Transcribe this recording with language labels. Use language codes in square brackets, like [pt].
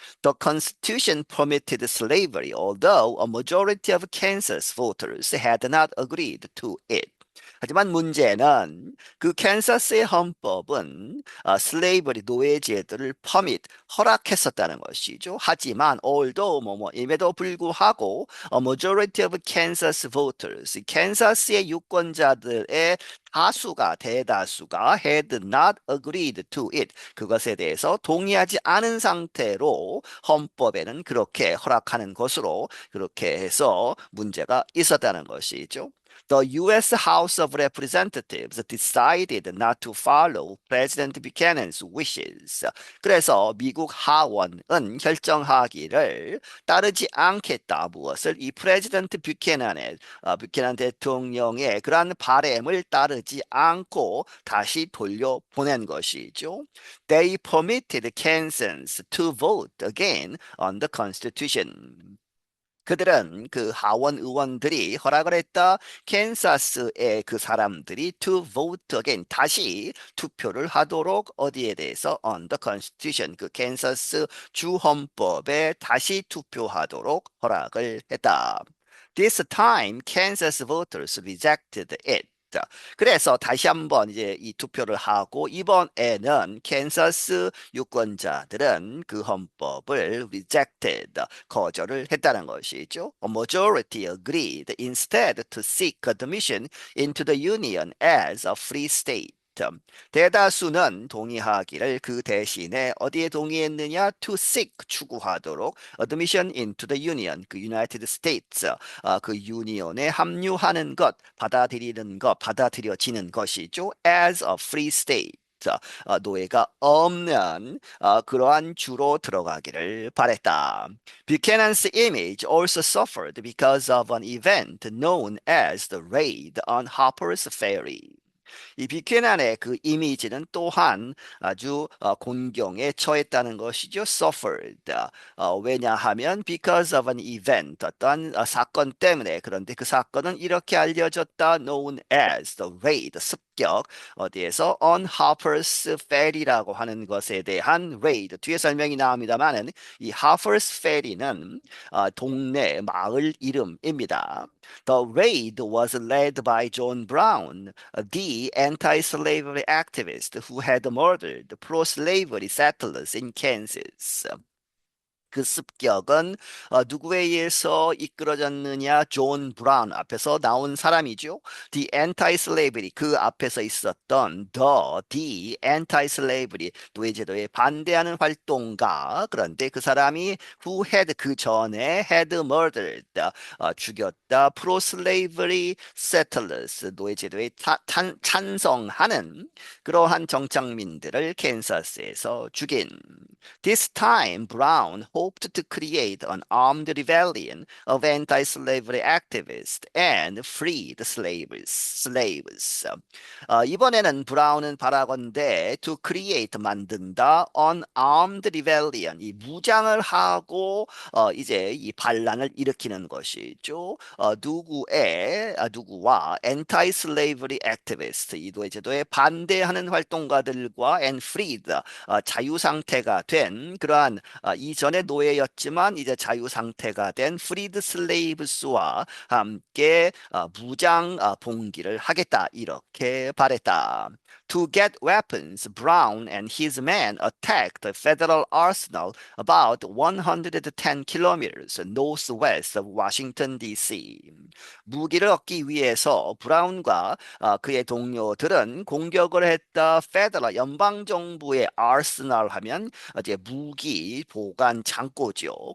[en] The Constitution permitted slavery, although a majority of Kansas voters had not agreed to it. [ko] 하지만 문제는 그 캔사스의 헌법은 슬레이버리 노예제도를 퍼밋 허락했었다는 것이죠. 하지만 [en] although [ko] 임에도 불구하고 [en] a majority of Kansas voters [ko] 캔사스의 유권자들의 대다수가 [en] had not agreed to it. [ko] 그것에 대해서 동의하지 않은 상태로 헌법에는 그렇게 허락하는 것으로 그렇게 해서 문제가 있었다는 것이죠. [en] The U.S. House of Representatives decided not to follow President Buchanan's wishes. [ko] 그래서 미국 하원은 결정하기를 따르지 않겠다. 무엇을? 이 프레지던트 뷰캐난 대통령의 그러한 바램을 따르지 않고 다시 돌려보낸 것이죠. [en] They permitted Kansans to vote again on the Constitution. [ko] 그들은 그 하원 의원들이 허락을 했다. 캔사스의 그 사람들이 [en] to vote again [ko] 다시 투표를 하도록 어디에 대해서 [en] on the constitution [ko] 그 캔사스 주 헌법에 다시 투표하도록 허락을 했다. [en] This time Kansas voters rejected it. [ko] 그래서 다시 한번 이제 이 투표를 하고 이번에는 캔사스 유권자들은 그 헌법을 rejected, 거절을 했다는 것이죠. [en] A majority agreed instead to seek admission into the Union as a free state. [ko] 대다수는 동의하기를 그 대신에 어디에 동의했느냐? [en] To seek [ko] 추구하도록 [en] admission into the Union [ko] 그 United States 그 유니온에 합류하는 것, 받아들이는 것, 받아들여지는 것이죠. [en] As a free state. [ko] 노예가 없는 그러한 주로 들어가기를 바랬다. [en] Buchanan's image also suffered because of an event known as the raid on Harper's Ferry. [ko] 이 뷰캐넌의 그 이미지는 또한 아주 곤경에 처했다는 것이죠. [en] suffered. [ko] 왜냐하면 [en] because of an event [ko] 어떤 사건 때문에 그런데 그 사건은 이렇게 알려졌다. [en] known as the raid [ko] 습격 어디에서 on Harper's Ferry라고 하는 것에 대한 raid 뒤에 설명이 나옵니다만은 이 Harper's Ferry는 동네 마을 이름입니다. [en] The raid was led by John Brown, the anti-slavery activist who had murdered pro-slavery settlers in Kansas. [ko] 그 습격은 누구에 의해서 이끌어졌느냐? 존 브라운 앞에서 나온 사람이죠. [en] The anti-slavery [ko] 그 앞에서 있었던 the anti-slavery 노예제도에 반대하는 활동가 그런데 그 사람이 [en] who had [ko] 그 전에 [en] had murdered [ko] 죽였다 [en] pro-slavery settlers [ko] 노예제도에 찬성하는 그러한 정착민들을 캔사스에서 죽인 [en] This time, Brown hoped to create an armed rebellion of anti-slavery activists and free the slaves. [ko] 이번에는 브라운은 바라건대 [en] to create [ko] 만든다 [en] an armed rebellion [ko] 이 무장을 하고 이제 이 반란을 일으키는 것이죠. 누구와 [en] anti-slavery activist [ko] 이 노예제도에 반대하는 활동가들과 [en] and freed [ko] 자유 상태가 된 그러한 이전의 노예였지만 이제 자유 상태가 된 [en] freed slaves [ko] 와 함께 무장 봉기를 하겠다 이렇게 말했다. [en] To get weapons, Brown and his men attacked a federal arsenal about 110 kilometers northwest of Washington, D.C. [ko] 무기를 얻기 위해서 브라운과 그의 동료들은 공격을 했다. 페더럴 연방정부의 아스널 하면 이제 무기 보관 창고죠.